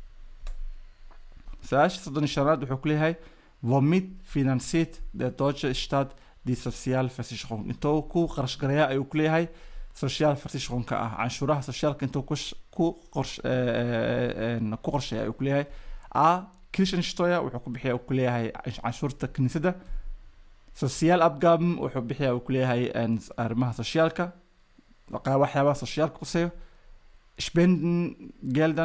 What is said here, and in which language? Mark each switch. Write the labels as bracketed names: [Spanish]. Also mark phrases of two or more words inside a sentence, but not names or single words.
[Somali] su-aasha 35 wuxuu ku leeyahay [German] womit finanziert der deutsche Staat die Sozialversicherung [Somali] intuu ku qarash gareeya ayuu ku leeyahay Sozialversicherungka ah canshuuraha socialka intuu ku qorsheeya ayuu ku leeyahay a Kirchensteuer wuxuu ku bixiyaa ku leeyahay canshuurta kiniisadda Sozialabgaben wuxuu bixiyaa ku leeyahay arrimaha socialka waxyaabaha socialka quseeyo Spenden geldan